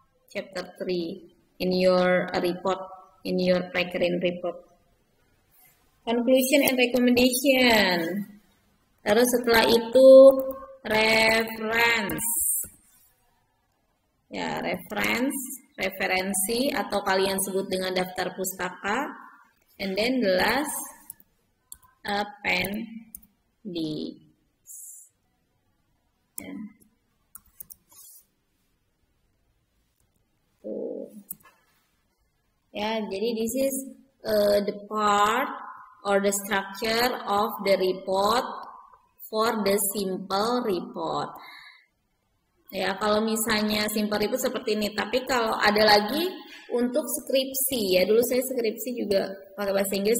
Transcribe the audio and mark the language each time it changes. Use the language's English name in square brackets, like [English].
[English] Chapter 3 in your report, in your prakrin report. Conclusion and recommendation. [Indonesian] Terus setelah itu reference. Ya, referensi atau kalian sebut dengan daftar pustaka, [English] and then the last appendix. [Indonesian] Ya. Ya, jadi [English] this is the part or the structure of the report for the simple report. [Indonesian] Ya, kalau misalnya simple report seperti ini, tapi kalau ada lagi untuk skripsi ya, dulu saya skripsi juga pakai bahasa Inggris.